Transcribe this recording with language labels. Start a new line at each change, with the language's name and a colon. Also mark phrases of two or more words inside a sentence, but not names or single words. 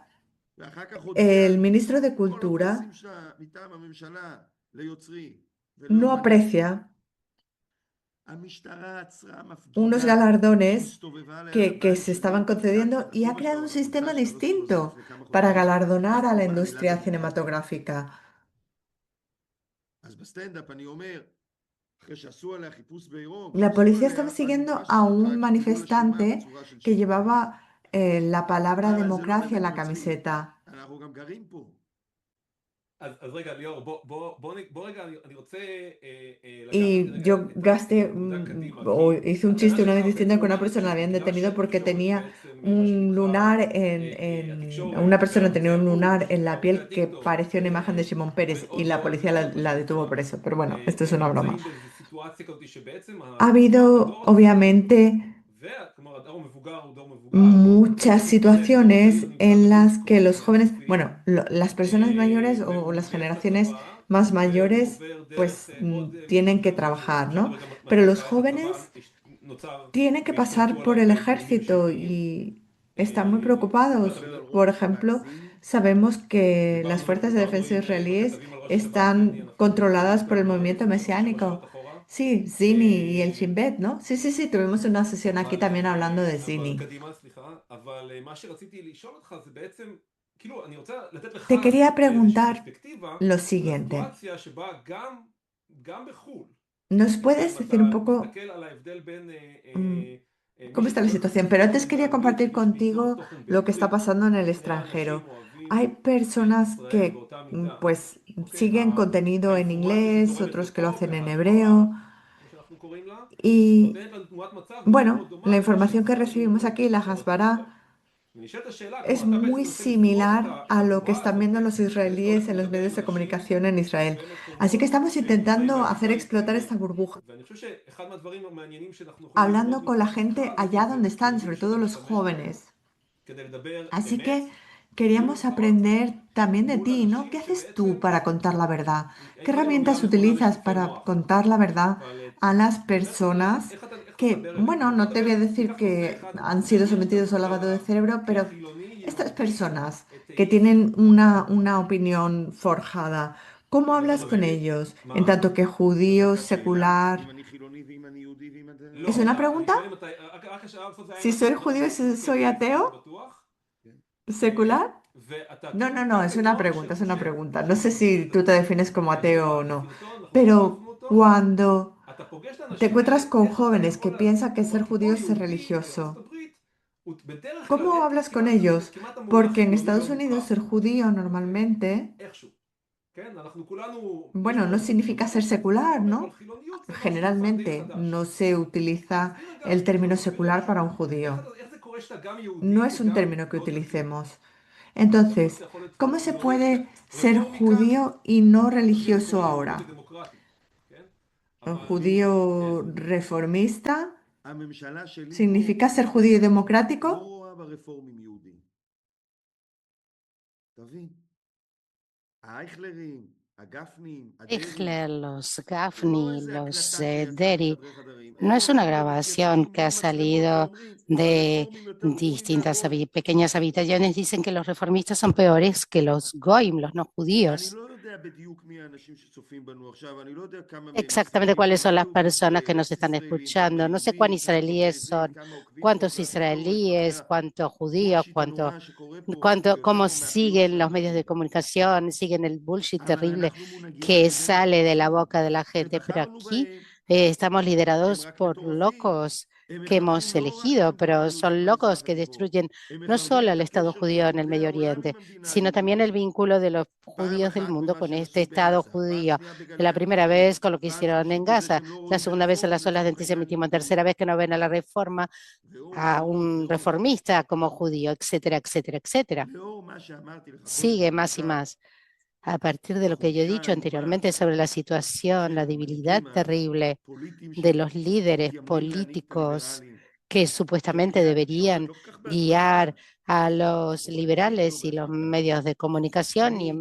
Spanish: El ministro de Cultura no aprecia unos galardones que se estaban concediendo y ha creado un sistema distinto para galardonar a la industria cinematográfica. La policía estaba siguiendo a un manifestante que llevaba la palabra democracia en la camiseta.
Hebrew: אז רגע, ליאור, בוא רגע, אני רוצה לקחת
Spanish: Y
Hebrew: רגע
Spanish: yo gasté,
Hebrew: נקודה קדימה,
Spanish: o
Hebrew: כי
Spanish: hice un
Hebrew: הטענה
Spanish: chiste una
Hebrew: שלך
Spanish: vez diciendo que
Hebrew: בעצם
Spanish: a una
Hebrew: אומרת
Spanish: persona la habían
Hebrew: שבגלל
Spanish: detenido porque
Hebrew: שהתקשורת היא
Spanish: tenía
Hebrew: בעצם מה
Spanish: un
Hebrew: שנקרא,
Spanish: lunar una
Hebrew: התקשורת
Spanish: persona tenía
Hebrew: וערוצי
Spanish: un lunar
Hebrew: החוץ
Spanish: en la
Hebrew: וערוצי
Spanish: piel que
Hebrew: הטיקטוק
Spanish: parecía una imagen de Shimon Peres y
Hebrew: ועוד
Spanish: la
Hebrew: ועוד
Spanish: policía
Hebrew: ועוד, מה
Spanish: la detuvo por
Hebrew: שנקרא,
Spanish: eso. Pero bueno, esto es una broma.
Hebrew: נמצאים באיזו סיטואציה כזאת שבעצם
Spanish: Ha habido,
Hebrew: הדור הצעיר,
Spanish: obviamente,
Hebrew: כלומר הדור המבוגר הוא דור מבוגר,
Spanish: muchas
Hebrew: בעצם מתחנך, הדור הצעיר
Spanish: situaciones
Hebrew: נמצא
Spanish: en las que
Hebrew: בדיסקורס
Spanish: los jóvenes,
Hebrew: אינסופי,
Spanish: bueno, las personas mayores o
Hebrew: והוא
Spanish: las
Hebrew: מתגייס
Spanish: generaciones
Hebrew: לצבא,
Spanish: más
Hebrew: והוא
Spanish: mayores,
Hebrew: עובר דרך
Spanish: pues
Hebrew: עוד
Spanish: tienen que
Hebrew: אפשר
Spanish: trabajar, ¿no?
Hebrew: לדבר גם
Spanish: Pero los
Hebrew: מתי הצבא
Spanish: jóvenes
Hebrew: נוצר
Spanish: tienen que
Hebrew: והשתלטו
Spanish: pasar por
Hebrew: עליו
Spanish: el
Hebrew: גורמים
Spanish: ejército
Hebrew: משיחיים.
Spanish: y están muy
Hebrew: ואתה
Spanish: preocupados.
Hebrew: יודע,
Spanish: Por ejemplo, sabemos que las fuerzas de
Hebrew: דיברנו
Spanish: defensa
Hebrew: עם
Spanish: israelíes
Hebrew: בכתבים על רשת הוואקף,
Spanish: están
Hebrew: אנחנו
Spanish: controladas por el
Hebrew: התכתבנו על
Spanish: movimiento
Hebrew: זה לפני כמה שבועות
Spanish: mesiánico.
Hebrew: אחורה.
Spanish: Sí, Zini y el Shin Bet, ¿no? Sí, sí, sí, tuvimos una sesión aquí también hablando de
Hebrew: אבל
Spanish: Zini.
Hebrew: קדימה, סליחה, אבל מה שרציתי לשאול אותך זה בעצם, כאילו, אני רוצה לתת לך
Spanish: Te quería
Hebrew: איזושהי
Spanish: preguntar
Hebrew: פרספקטיבה
Spanish: lo
Hebrew: על
Spanish: siguiente.
Hebrew: הסיטואציה שבה גם בחו"ל,
Spanish: ¿Nos
Hebrew: אוקיי,
Spanish: puedes
Hebrew: אם
Spanish: decir un
Hebrew: אתה
Spanish: poco
Hebrew: מסתכל על ההבדל בין mm, מי
Spanish: cómo está la
Hebrew: שתומך
Spanish: situación? Pero antes
Hebrew: בציון
Spanish: quería
Hebrew: באנגלית
Spanish: compartir
Hebrew: ומי שביצר
Spanish: contigo
Hebrew: תוכן
Spanish: lo que está
Hebrew: בעברית,
Spanish: pasando en el
Hebrew: שני האנשים
Spanish: extranjero.
Hebrew: אוהבים
Spanish: Hay
Hebrew: את
Spanish: personas
Hebrew: ישראל
Spanish: que
Hebrew: באותה מידה,
Spanish: pues
Hebrew: אוקיי?
Spanish: siguen contenido en
Hebrew: האינפורמציה
Spanish: inglés,
Hebrew: שזורמת
Spanish: otros que lo
Hebrew: לפה
Spanish: hacen en
Hebrew: וההסברה,
Spanish: hebreo. Y
Hebrew: נותנת לנו תמונת מצב מאוד מאוד
Spanish: bueno, la
Hebrew: דומה למה
Spanish: información que
Hebrew: שצריך
Spanish: recibimos aquí, la
Hebrew: לשנות בישראל.
Spanish: Hasbara,
Hebrew: ונשאלת השאלה,
Spanish: es
Hebrew: כלומר, אתה בעצם
Spanish: muy
Hebrew: מנסה לפרוץ
Spanish: similar
Hebrew: את
Spanish: a lo que
Hebrew: הבועה
Spanish: están
Hebrew: הזאת,
Spanish: viendo los
Hebrew: כי אתה הולך
Spanish: israelíes en los
Hebrew: ומדבר
Spanish: medios
Hebrew: עם
Spanish: de
Hebrew: אנשים
Spanish: comunicación en Israel.
Hebrew: בהרבה
Spanish: Así que
Hebrew: מקומות
Spanish: estamos
Hebrew: שנמצאים
Spanish: intentando hacer
Hebrew: בבית,
Spanish: explotar esta burbuja,
Hebrew: ואני חושב שאחד מהדברים המעניינים שאנחנו יכולים ללמוד
Spanish: hablando con la
Hebrew: מהשיחה
Spanish: gente
Hebrew: הזאת,
Spanish: allá
Hebrew: זה
Spanish: donde están,
Hebrew: כלים
Spanish: sobre todo los
Hebrew: שנשתמש בהם
Spanish: jóvenes.
Hebrew: כדי לדבר
Spanish: Así
Hebrew: אמת,
Spanish: que
Hebrew: בלי
Spanish: queríamos
Hebrew: בוטות,
Spanish: aprender también de
Hebrew: מול
Spanish: ti, ¿no?
Hebrew: אנשים
Spanish: ¿Qué haces tú
Hebrew: שבעצם,
Spanish: para contar la verdad? ¿Qué
Hebrew: אין לנו מילה
Spanish: herramientas
Hebrew: נכונה
Spanish: utilizas
Hebrew: לשטיפי
Spanish: para
Hebrew: מוח,
Spanish: contar la verdad
Hebrew: אבל
Spanish: a las
Hebrew: באמת
Spanish: personas
Hebrew: איך אתה
Spanish: que,
Hebrew: מדבר אליהם?
Spanish: bueno,
Hebrew: אני
Spanish: no
Hebrew: בוא
Spanish: te voy
Hebrew: נדבר,
Spanish: a decir
Hebrew: ניקח נושא
Spanish: que
Hebrew: אחד
Spanish: han sido
Hebrew: נגיד שאתה
Spanish: sometidos a un
Hebrew: מדבר
Spanish: lavado de
Hebrew: עליו
Spanish: cerebro, pero
Hebrew: כחילוני
Spanish: estas
Hebrew: יהודי
Spanish: personas que
Hebrew: אתאיסט,
Spanish: tienen una opinión forjada, ¿cómo
Hebrew: איך אתה
Spanish: hablas con
Hebrew: מסביר?
Spanish: ellos? En
Hebrew: מה?
Spanish: tanto que
Hebrew: זאת
Spanish: judío,
Hebrew: הייתה שאלה? אם
Spanish: secular.
Hebrew: אני חילוני ואם אני יהודי ואם אתה...
Spanish: ¿Es
Hebrew: לא,
Spanish: una
Hebrew: אני
Spanish: pregunta?
Hebrew: שואל אם אתה, רק השאלה בסוף זה האם
Spanish: Si
Hebrew: אתה
Spanish: soy
Hebrew: אומר
Spanish: judío y
Hebrew: דברים
Spanish: si
Hebrew: כמו
Spanish: soy
Hebrew: כאתאיסט, זה
Spanish: ateo,
Hebrew: בטוח, כן.
Spanish: secular.
Hebrew: ואתה
Spanish: No, no, no, es una
Hebrew: כתלמידו
Spanish: pregunta,
Hebrew: של
Spanish: es una
Hebrew: משה,
Spanish: pregunta. No
Hebrew: אנחנו
Spanish: sé
Hebrew: מכירים
Spanish: si
Hebrew: את
Spanish: tú te
Hebrew: הסיפור,
Spanish: defines como
Hebrew: יהדות
Spanish: ateo
Hebrew: התורה
Spanish: o no,
Hebrew: בספינתו, אנחנו
Spanish: pero
Hebrew: שיתפנו אותו,
Spanish: cuando
Hebrew: אתה פוגש את
Spanish: te
Hebrew: האנשים
Spanish: encuentras
Hebrew: האלה,
Spanish: con
Hebrew: איך אתה
Spanish: jóvenes que
Hebrew: יכול להבין,
Spanish: piensan que ser
Hebrew: כלומר, כי
Spanish: judío
Hebrew: פה
Spanish: es ser
Hebrew: יהודי בארצות
Spanish: religioso,
Hebrew: הברית, הוא בדרך כלל
Spanish: ¿cómo
Hebrew: אין
Spanish: hablas con
Hebrew: זה
Spanish: ellos?
Hebrew: כמעט המונח
Spanish: Porque en
Hebrew: חילוני לא
Spanish: Estados
Hebrew: מוכר,
Spanish: Unidos ser judío
Hebrew: אוקיי?
Spanish: normalmente,
Hebrew: איכשהו, כן? אנחנו כולנו, יש
Spanish: bueno, no
Hebrew: פה
Spanish: significa ser
Hebrew: חילוניות
Spanish: secular,
Hebrew: וכדומה, אבל
Spanish: ¿no?
Hebrew: חילוניות זה משהו אחד די
Spanish: Generalmente
Hebrew: חדש.
Spanish: no se utiliza
Hebrew: תסביר רגע,
Spanish: el término
Hebrew: תסביר
Spanish: secular
Hebrew: למישהו,
Spanish: para un judío.
Hebrew: איך זה קורה שאתה גם יהודי
Spanish: No es un
Hebrew: וגם
Spanish: término que
Hebrew: לא דתי?
Spanish: utilicemos.
Hebrew: איך
Spanish: Entonces,
Hebrew: אתה יכול להיות
Spanish: ¿cómo se
Hebrew: חילוני,
Spanish: puede ser
Hebrew: רפורמי כאן,
Spanish: judío y no
Hebrew: תמיד הוא
Spanish: religioso
Hebrew: קורא יהודי
Spanish: ahora?
Hebrew: ודמוקרטי, כן?
Spanish: Un
Hebrew: אבל אני, כן.
Spanish: judío reformista
Hebrew: הממשלה שלי פה
Spanish: significa ser judío y
Hebrew: לא
Spanish: democrático.
Hebrew: רואה ברפורמים יהודים. תבין. האייכלרים, הגפנים, הדרעי,
Spanish: Los
Hebrew: זה לא
Spanish: Gaffney,
Hebrew: איזה
Spanish: los
Hebrew: הקלטה שיצאה
Spanish: Deri,
Hebrew: מחדרי חדרים.
Spanish: no
Hebrew: הם
Spanish: es una
Hebrew: הולכים
Spanish: grabación
Hebrew: ומתייצבים
Spanish: que ha
Hebrew: מול מצלמות
Spanish: salido
Hebrew: ואומרים,
Spanish: de
Hebrew: הרפורמים יותר גרועים
Spanish: distintas
Hebrew: מהגויים.
Spanish: pequeñas habitaciones. Dicen que los reformistas son peores que los Goim, los no
Hebrew: אני
Spanish: judíos.
Hebrew: לא יודע בדיוק מי האנשים שצופים בנו עכשיו, אני לא יודע כמה מהם
Spanish: Exactamente
Hebrew: ישראלים,
Spanish: cuáles son las
Hebrew: תבדוק
Spanish: personas que nos
Hebrew: אקס
Spanish: están
Hebrew: ישראלים, כמה
Spanish: escuchando. No sé
Hebrew: יהודים,
Spanish: cuán
Hebrew: כמה
Spanish: israelíes
Hebrew: קווקזים,
Spanish: son,
Hebrew: כמה עוקבים פה
Spanish: cuántos
Hebrew: אחרי התקשורת ואחרי
Spanish: israelíes, cuántos judíos,
Hebrew: הבולשיט הנורא שקורה פה, יותר
Spanish: cómo
Hebrew: פה מהחיוך
Spanish: siguen los
Hebrew: שלנו
Spanish: medios de
Hebrew: אפילו.
Spanish: comunicación, siguen el bullshit
Hebrew: אבל
Spanish: terrible
Hebrew: אנחנו מונהגים על
Spanish: que
Hebrew: ידי
Spanish: sale de la
Hebrew: מטורפים,
Spanish: boca de la gente. Pero
Hebrew: ובחרנו
Spanish: aquí
Hebrew: בהם,
Spanish: estamos
Hebrew: הם
Spanish: liderados
Hebrew: רק
Spanish: por
Hebrew: מטורפים.
Spanish: locos
Hebrew: הם
Spanish: que
Hebrew: מחרבים
Spanish: hemos
Hebrew: לא רק את
Spanish: elegido,
Hebrew: המדינה
Spanish: pero
Hebrew: היהודית
Spanish: son locos
Hebrew: במזרח
Spanish: que
Hebrew: התיכון,
Spanish: destruyen
Hebrew: הם
Spanish: no
Hebrew: מחרבים
Spanish: solo
Hebrew: את
Spanish: al Estado
Hebrew: הקשר של
Spanish: judío en el
Hebrew: יהודי
Spanish: Medio
Hebrew: העולם
Spanish: Oriente,
Hebrew: עם המדינה
Spanish: sino también
Hebrew: היהודית.
Spanish: el vínculo de los
Hebrew: פעם
Spanish: judíos del
Hebrew: אחת
Spanish: mundo
Hebrew: במה
Spanish: con
Hebrew: שהם
Spanish: este
Hebrew: עשו
Spanish: Estado
Hebrew: בעזה, פעם
Spanish: judío.
Hebrew: שנייה בגלי
Spanish: La primera
Hebrew: האנטישמיות,
Spanish: vez con lo que
Hebrew: פעם
Spanish: hicieron en
Hebrew: שלישית בזה
Spanish: Gaza,
Hebrew: שהם לא
Spanish: la
Hebrew: רואים
Spanish: segunda vez en
Hebrew: ברפורמים
Spanish: las olas de
Hebrew: לצורך העניין
Spanish: antisemitismo,
Hebrew: יהודים.
Spanish: tercera vez que no ven a la reforma a un
Hebrew: ועוד,
Spanish: reformista como judío, etcétera, etcétera, etcétera.
Hebrew: לאור מה שאמרתי לך קודם
Spanish: Sigue
Hebrew: על
Spanish: más y
Hebrew: המצב,
Spanish: más. A partir de lo que yo he
Hebrew: החולשה
Spanish: dicho
Hebrew: הנוראה
Spanish: anteriormente sobre la situación,
Hebrew: של
Spanish: la debilidad
Hebrew: המנהיגים
Spanish: terrible
Hebrew: הפוליטיים
Spanish: de los líderes
Hebrew: שמתיימרים להנהיג את
Spanish: políticos
Hebrew: הליברלים,
Spanish: que
Hebrew: שהם
Spanish: supuestamente
Hebrew: כלי התקשורת,
Spanish: deberían
Hebrew: לא כל כך באשמתם,
Spanish: guiar a los
Hebrew: או רובם לא
Spanish: liberales y los
Hebrew: באשמתם.
Spanish: medios de comunicación y